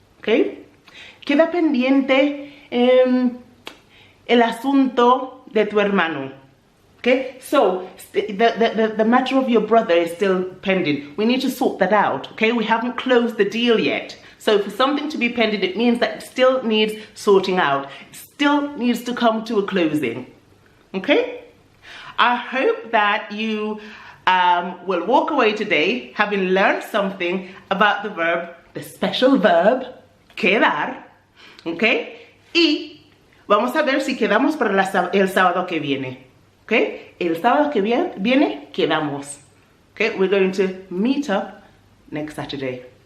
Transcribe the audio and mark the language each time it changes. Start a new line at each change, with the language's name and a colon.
Spanish: Okay, queda pendiente el asunto de tu hermano.
English: Okay, so the matter of your brother is still pending. We need to sort that out. Okay, we haven't closed the deal yet. So for something to be pending, it means that it still needs sorting out. It still needs to come to a closing. Okay, I hope that you will walk away today having learned something about the verb, the special verb, quedar.
Spanish: Okay, y vamos a ver si quedamos para el sábado que viene. Okay, el sábado que viene quedamos.
English: Okay, we're going to meet up next Saturday.